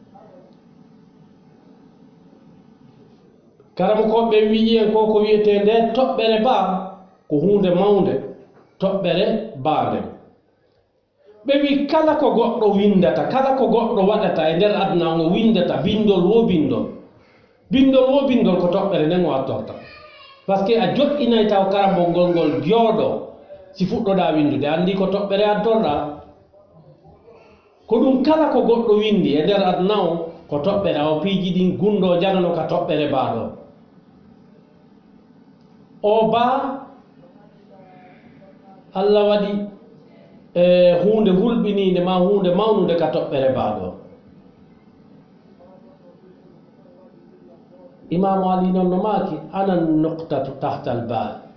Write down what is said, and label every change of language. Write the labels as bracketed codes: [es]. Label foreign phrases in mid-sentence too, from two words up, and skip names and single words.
[ff] karamo ko ɓe wi'i en ko wiyete nde toɓɓere baa ko hunde mawnde toɓɓere baa nden ɓe wi kala ko goɗɗo windata kala ko goɗɗo waɗata e nder aduna o windata bindol wo bindol ko toɓɓere nden o attorta [fr] par ce que [ff] a joɗɗinay taw karambol ngol jooɗo si fuɗɗoɗa windude andi ko toɓɓere attorɗa ko ɗum kala ko goɗɗo windi e nder aduna o ko toɓɓere o piiji ɗin gundo janano ka toɓɓere baaɗo o baa Allah waɗi hunde hulɓininde ma hunde mawnude ka toɓɓere baaɗo imamu ali non no maki [ar] أنا نقطة تحت الباء